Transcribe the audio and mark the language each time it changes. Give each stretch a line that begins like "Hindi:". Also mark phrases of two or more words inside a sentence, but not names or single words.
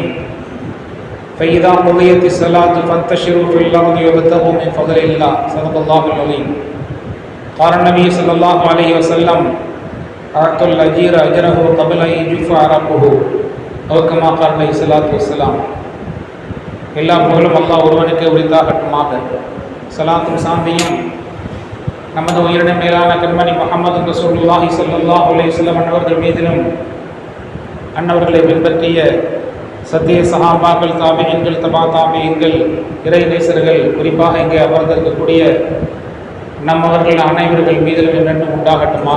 Arabic: فإذا قضيت الصلاة فانتشروا في الأرض وابتغوا من فضل الله. صدق الله العظيم. قال النبي صلى الله عليه وسلم: أعطوا الأجير أجره قبل أن يجف عرقه أو كما قال عليه الصلاة والسلام.
Tamil: எல்லா புகழும் அல்லாஹ் ஒருவனுக்கு உரித்தாகட்டுமாக. ஸலாத்தும் சாந்தியும் நமது உயிரின மேலான கண்மணி
Arabic: محمد رسول الله صلى الله عليه وسلم
Tamil: அன்னவர்கள் மீதிலும் அன்னவர்களை பின்பற்றிய சத்திய சஹாபாக்கள், தாபிஈன்கள், தபா தாபிஈன்கள், இறை நேசர்கள், குறிப்பாக இங்கே அமர்ந்திருக்கக்கூடிய நம்மவர்கள் அனைவர்கள் மீதிலும் என்றென்றும் உண்டாகட்டுமாக.